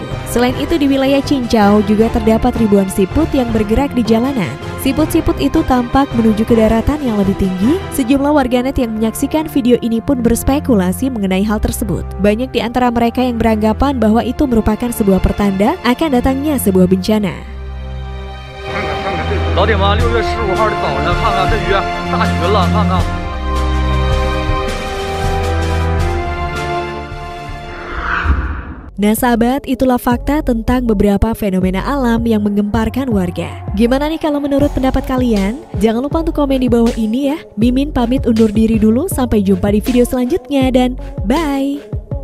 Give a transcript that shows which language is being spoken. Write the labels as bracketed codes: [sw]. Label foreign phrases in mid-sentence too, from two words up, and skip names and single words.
[id] Selain itu di wilayah Cincau juga terdapat ribuan siput yang bergerak di jalanan. Siput-siput itu tampak menuju ke daratan yang lebih tinggi. Sejumlah warganet yang menyaksikan video ini pun berspekulasi mengenai hal tersebut. Banyak di antara mereka yang beranggapan bahwa itu merupakan sebuah pertanda akan datangnya sebuah bencana. [zh] 老铁们，6月15号的早上，看看这鱼大群了，看看。 [id] Nah sahabat, itulah fakta tentang beberapa fenomena alam yang menggemparkan warga. Gimana nih kalau menurut pendapat kalian? Jangan lupa untuk komen di bawah ini ya. Mimin pamit undur diri dulu, sampai jumpa di video selanjutnya dan bye!